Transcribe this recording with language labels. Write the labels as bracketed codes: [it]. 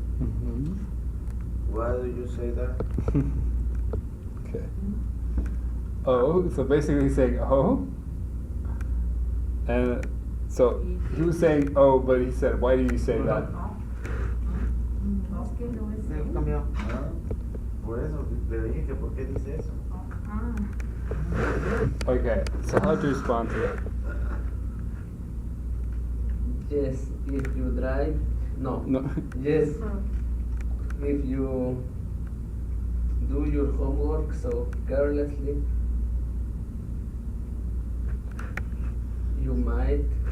[en] Mm-hmm. Why do you say that? Okay. Oh, so basically he's saying oh. And so he was saying oh, but he said, why did you say that? [es] Es que no es él. Cambió. Ah, por eso le dije que por qué dice eso. Ah. [en] Okay, so how to respond to that? Yes, if you drive. No. No. Yes, if you do your homework so carelessly, you might.